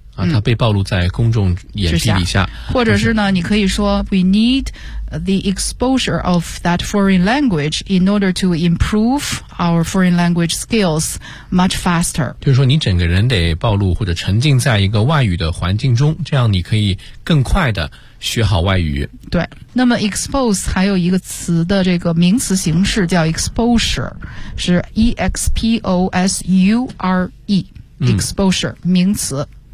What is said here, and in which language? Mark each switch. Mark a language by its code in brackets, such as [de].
[zh] 他被暴露在公众眼皮底下。或者是呢，你可以说 [en] We need the exposure of that foreign language in order to improve our foreign language skills much faster。 [zh] 就是说你整个人得暴露或者沉浸在一个外语的环境中，这样你可以更快的学好外语。对，那么 expose 还有一个词的这个名词形式叫 exposure， 是 E-X-P-O-S-U-R-E、exposure 名词。